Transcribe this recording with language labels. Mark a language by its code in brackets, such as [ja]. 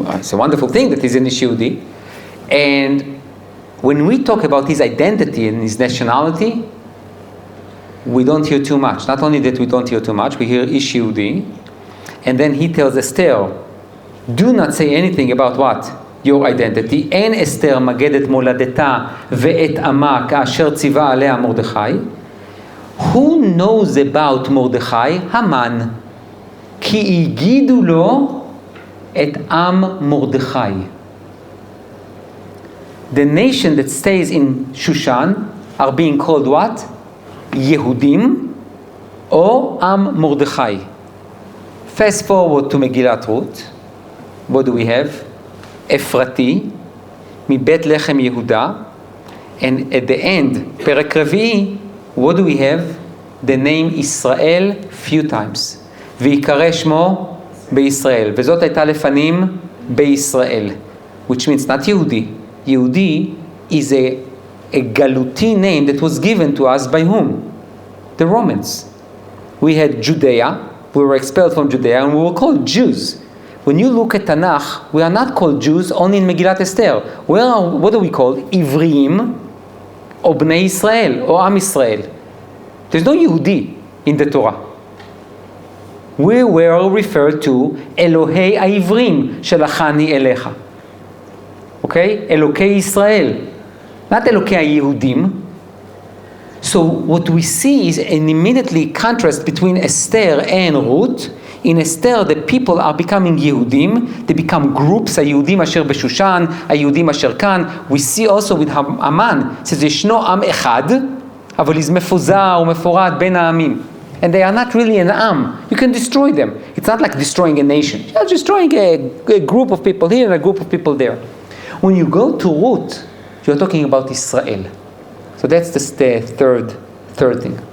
[en] It's a wonderful thing that he's an Ish Yehudi. And when we talk about his identity and his nationality, we don't hear too much. Not only that we don't hear too much, we hear Ish Yehudi. And then he tells Esther, do not say anything about what? Your identity. [he] אין אסתר מגדת מולדתה ואת עמה כאשר ציווה עליה מרדכי. [en] Who knows about [he] מרדכי? המן. כי הגידו לו את עם מרדכי. [en] The nation that stays in Shushan are being called what? Yehudim or Am Mordechai. Fast forward to Megilat Ruth. What do we have? Ephrati, [he] מבית לחם יהודה, [en] and at the end, [he] פרק רביעי, [en] what do we have? The name Israel few times. [he] ויקרא שמו בישראל. וזאת הייתה לפנים בישראל. [en] Which means not יהודי. יהודי is a galuti name that was given to us by whom? The Romans. We had Judea, we were expelled from Judea and we were called Jews. when you look at Tanakh, we are not called Jews only in Megilat Esther. What are we called? Ivrim, or Bnei Israel, or Am Israel. There's no Yehudi in the Torah. We were referred to [he] Elohei Aivrim Shelachani Elecha. [en] Okay? Elokei Israel. Not Elokei Yehudim. So what we see is an immediately contrast between Esther and Ruth. In Esther, the people are becoming Yehudim. They become groups, [he] היהודים אשר בשושן, היהודים אשר כאן. [en] We see also with Haman, it says, [he] ישנו עם אחד, אבל [en] is [he] מפוזר ומפורד בין העמים. [en] And they are not really an am. You can destroy them. It's not like destroying a nation. You're destroying a group of people here and a group of people there. When you go to Ruth, you're talking about Israel. So that's the third thing.